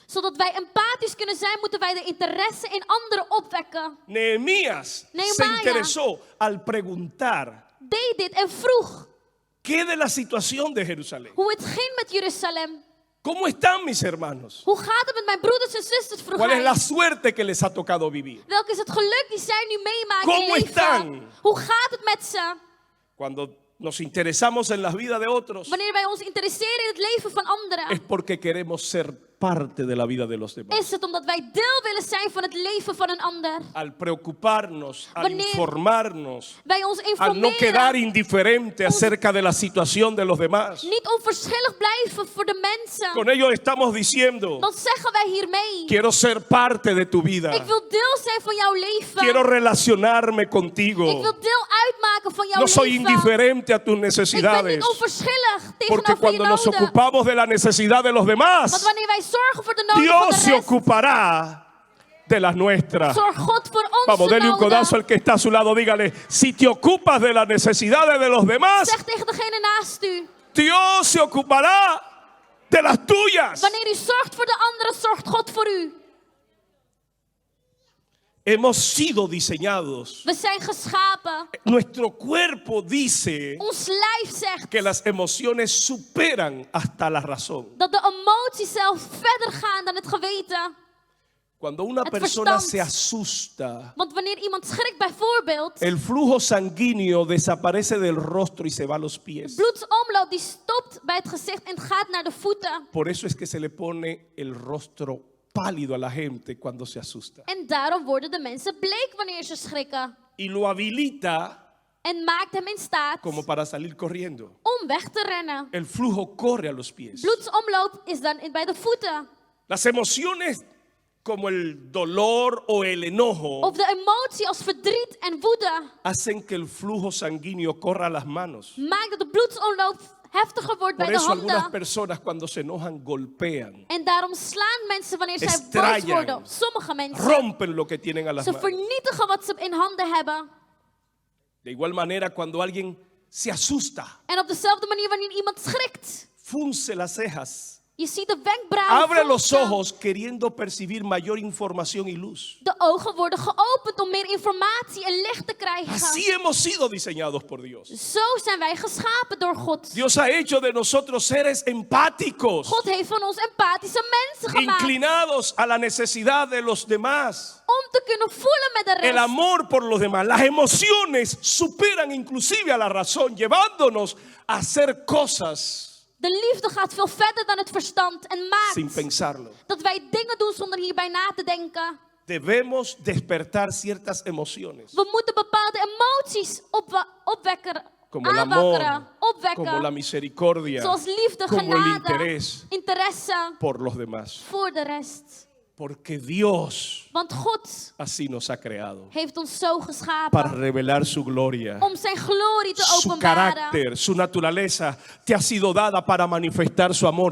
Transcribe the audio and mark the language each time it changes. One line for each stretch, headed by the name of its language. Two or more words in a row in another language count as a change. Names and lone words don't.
Dutch: Zodat wij empathisch kunnen zijn, moeten wij de interesse in anderen opwekken.
Spanish: Nehemías se
Dutch: Nehemia
Spanish: interesó al preguntar
Dutch: deed dit en vroeg
Spanish: qué de la situación de Jerusalén.
Dutch: hoe het ging met Jeruzalem.
Spanish: ¿Cómo están mis hermanos?
Dutch: Hoe gaat het met mijn broeders en zusters, vroeg
Spanish: ¿Cuál es
Dutch: hij.
Spanish: la suerte que les ha tocado vivir?
Dutch: Welk is het geluk die zij nu meemaken in
Spanish: ¿Cómo
Dutch: leven?
Spanish: están?
Dutch: Hoe gaat het met ze?
Spanish: Cuando nos interesamos en la vida de otros,
Dutch: Wanneer wij ons interesseren in het leven van
Spanish: es
Dutch: anderen,
Spanish: porque queremos ser parte de la vida de los demás.
Dutch: is het omdat wij deel willen zijn van het leven van een ander.
Spanish: Al preocuparnos, al
Dutch: Wanneer
Spanish: informarnos,
Dutch: wij ons
Spanish: al no quedar
Dutch: informeren,
Spanish: indiferente acerca de la situación de los demás.
Dutch: niet onverschillig blijven voor de mensen,
Spanish: Con ello estamos diciendo,
Dutch: dan zeggen wij hiermee:
Spanish: quiero ser parte de tu vida.
Dutch: ik wil deel zijn van jouw leven.
Spanish: Quiero relacionarme
Dutch: Ik
Spanish: contigo.
Dutch: wil deel uitmaken van jouw
Spanish: No soy
Dutch: leven.
Spanish: indiferente a tus
Dutch: Ik ben
Spanish: necesidades.
Dutch: niet onverschillig
Spanish: Porque
Dutch: tegenover je
Spanish: cuando nos
Dutch: noden.
Spanish: ocupamos de la necesidad de los
Dutch: Want
Spanish: demás,
Dutch: wanneer wij zorgen voor de noden van
Spanish: Dios
Dutch: de
Spanish: se
Dutch: rest,
Spanish: ocupará de las nuestras.
Dutch: zorg God voor
Spanish: Vamos,
Dutch: onze
Spanish: denle un codazo
Dutch: noden.
Spanish: al que está a su lado. Dígale, si te ocupas de las necesidades de los demás,
Dutch: Zeg tegen degene naast u:
Spanish: Dios se ocupará de las tuyas.
Dutch: wanneer u zorgt voor de anderen, zorgt God voor u.
Spanish: hemos sido diseñados.
Dutch: We zijn geschapen.
Spanish: Nuestro cuerpo dice
Dutch: Ons lijf zegt
Spanish: que las emociones superan hasta la razón.
Dutch: dat de emoties zelf verder gaan dan het geweten.
Spanish: Cuando una
Dutch: Het
Spanish: persona
Dutch: verstand.
Spanish: se asusta,
Dutch: Want wanneer iemand schrikt bijvoorbeeld,
Spanish: el flujo sanguíneo desaparece del rostro y se va a los pies.
Dutch: bloedsomloop die stopt bij het gezicht en gaat naar de voeten.
Spanish: Por eso es que se le pone el rostro pálido a la gente cuando se asusta.
Dutch: En daarom worden de mensen bleek wanneer ze schrikken.
Spanish: Y lo habilita
Dutch: En maakt hem in staat
Spanish: como para salir corriendo.
Dutch: om weg te rennen.
Spanish: El flujo corre a los pies.
Dutch: Bloedsomloop is dan bij de voeten.
Spanish: Las emociones como el dolor o el enojo
Dutch: Of de emotie als verdriet en woede
Spanish: hacen que el flujo sanguíneo corra a las manos.
Dutch: maakt dat de bloedsomloop heftiger wordt
Spanish: Por
Dutch: bij de
Spanish: eso algunas
Dutch: handen.
Spanish: personas cuando se enojan golpean,
Dutch: En daarom slaan mensen wanneer zij boos
Spanish: Estrallan.
Dutch: worden. Sommige mensen.
Spanish: rompen lo que tienen a las
Dutch: Ze
Spanish: manos.
Dutch: vernietigen wat ze in handen hebben.
Spanish: De igual manera, cuando alguien se asusta,
Dutch: En op dezelfde manier wanneer iemand schrikt.
Spanish: frunce las cejas,
Dutch: Je ziet de wenkbrauwen
Spanish: abre los
Dutch: fronsen.
Spanish: ojos queriendo percibir mayor información y luz.
Dutch: De ogen worden geopend om meer informatie en licht te krijgen.
Spanish: Así hemos sido diseñados por Dios.
Dutch: Zo zijn wij geschapen door God.
Spanish: Dios ha hecho de nosotros seres empáticos,
Dutch: God heeft van ons empathische mensen gemaakt.
Spanish: inclinados a la necesidad de los demás.
Dutch: Om te kunnen voelen met de
Spanish: El
Dutch: rest.
Spanish: amor por los demás, las emociones superan inclusive a la razón, llevándonos a hacer cosas
Dutch: De liefde gaat veel verder dan het verstand en
Spanish: sin
Dutch: maakt
Spanish: pensarlo.
Dutch: dat wij dingen doen zonder hierbij na te denken.
Spanish: Debemos despertar ciertas emociones,
Dutch: We moeten bepaalde emoties opwekken,
Spanish: como el
Dutch: aanwakkeren,
Spanish: amor, como la
Dutch: opwekken.
Spanish: misericordia,
Dutch: Zoals liefde,
Spanish: como el
Dutch: genade,
Spanish: interés
Dutch: interesse
Spanish: por los demás.
Dutch: voor de rest.
Spanish: Porque Dios
Dutch: Want God
Spanish: así nos ha creado
Dutch: heeft ons zo
Spanish: para
Dutch: geschapen
Spanish: revelar su gloria.
Dutch: om zijn glorie te
Spanish: Su
Dutch: openbaren.
Spanish: carácter, su naturaleza te ha sido dada para manifestar su amor.